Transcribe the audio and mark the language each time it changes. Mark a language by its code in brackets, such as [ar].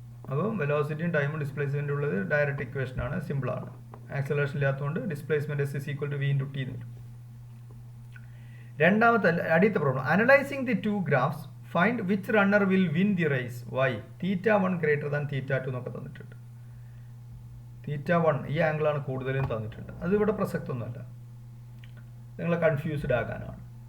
[ml] അപ്പോൾ വെലോസിറ്റിയും ടൈമും ഡിസ്പ്ലേസ്മെന്റ് ഉള്ളത് ഡയറക്റ്റ് ഇക്വേഷൻ ആണ്, സിമ്പിൾ ആണ്. ആക്സലറേഷൻ ഇല്ലാത്തതുകൊണ്ട് displacement [en] s is equal to v into t [ml] എന്ന് വരും. രണ്ടാമത്തെ അടുത്ത problem, [en] analysing the two graphs find which runner will win the race why θ1 greater than θ2 [ml] എന്നൊക്കെ തന്നിട്ടുണ്ട്. θ1 ഈ ആംഗിളാണ് കൂടുതലും തന്നിട്ടുണ്ട്. അത് ഇവിടെ പ്രസക്തൊന്നുമല്ല, നിങ്ങളെ കൺഫ്യൂസ്ഡ് ആകാനാണ്.